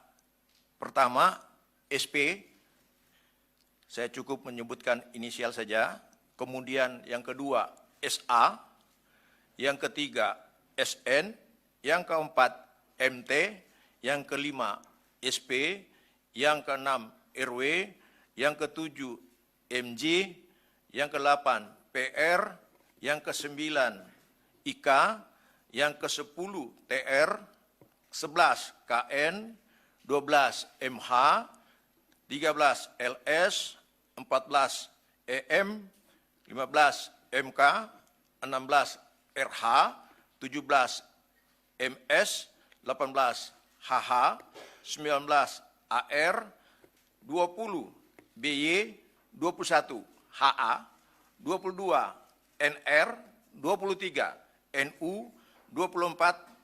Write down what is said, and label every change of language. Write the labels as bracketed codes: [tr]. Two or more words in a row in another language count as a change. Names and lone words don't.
[id] pertama SP, saya cukup menyebutkan inisial saja, kemudian yang kedua SA, yang ketiga SN, yang keempat MT, yang kelima SP, yang keenam RW, yang ketujuh MJ, yang ke-8 PR, yang ke-9 IK, yang ke-10 TR, 11 KN, 12 MH, 13 LS, 14 EM, 15 MK, 16 RH, 17 MS, 18 HH, 19 AR, 20 BY, 21 HA, 22 NR, 23 NU, 24